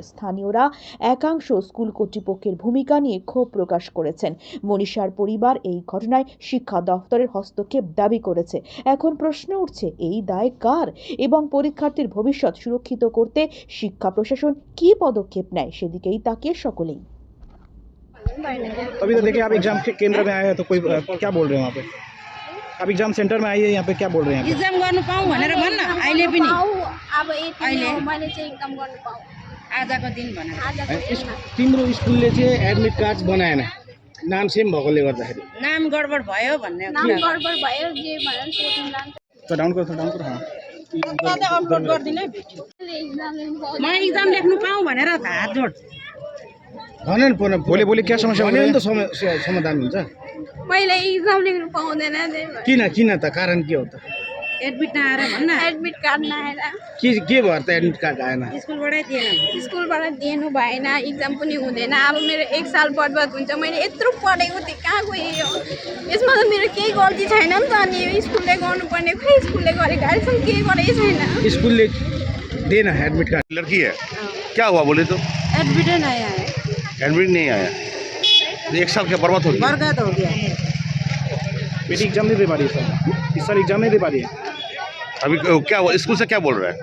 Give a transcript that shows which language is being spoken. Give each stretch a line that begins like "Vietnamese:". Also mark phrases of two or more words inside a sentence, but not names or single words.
Bangla: স্থানীয়রা একাংশ স্কুল কর্তৃপক্ষের ভূমিকা নিয়ে ক্ষোভ প্রকাশ করেছেন। মনীষার পরিবার এই ঘটনায় শিক্ষা দফতরের হস্তক্ষেপ দাবি করেছে। এখন প্রশ্ন উঠছে, এই দায় কার এবং পরীক্ষার্থীর ভবিষ্যৎ সুরক্ষিত করতে শিক্ষা প্রশাসন কি পদক্ষেপ नेय সেদিকেই তাকিয়ে সকলেই।
Hindi: अभी तो देखिए, आप एग्जाम के केंद्र में आए हैं तो कोई क्या बोल रहे हैं वहाँ पे? आप एग्जाम सेंटर में आइए, यहाँ पे क्या बोल रहे हैं?
Nepali: एग्जाम गर्नु पाऊँ भनेर भन्न अहिले पनि अब अहिले मैले चाहिँ एकदम गर्नु पाऊँ आजको दिन भनेर तिम्रो स्कुलले चाहिँ एडमिट कार्ड बनाएन, नाम सेम भएकोले गर्दाखेरि नाम गडबड भयो भन्ने नाम गडबड भयो जे भनेर सोध्नुला
Hindi: तो डाउन करो हाँ
Nepali: अपलोड गर्दिन भिडियो एक्जाम लिनु पाउँदैन म एक्जाम लेख्नु पाऊँ भनेर हात जोड भन न बोले क्या समस्या हो नि त समाधान हुन्छ। मैले एक्जाम लेख्नु पाउँदैन किन त कारण के हो त? एडमिट नआएर भन्न एडमिट कार्ड नआएर के भयो त एडमिट कार्ड आएन? स्कुलबाटै दिएन, स्कुलबाट दिनु भएन, एक्जाम पनि हुँदैन। अब मेरो 1 साल बर्बाद हुन्छ। मैले यत्रो पढेको थिएँ, कहाँ गयो? यसमा त मेरो केही गल्ती छैन नि त। अनि स्कुलले गर्नुपर्ने, खै स्कुलले गरेको अहिलेसम्म केही गरेकै छैन। स्कुलले देन एडमिट कार्ड।
Hindi: लड़की है, क्या हुआ बोले तो? एडमिट नहीं आया, एडमिट नहीं आया, 1 साल क्या बर्बाद हो गया? बर्बाद हो गया। बेटी एग्जाम नहीं दे पा रही है सर, इस साल एग्जाम नहीं दे पा रही है। अभी क्या हुआ? स्कूल से क्या बोल रहा है?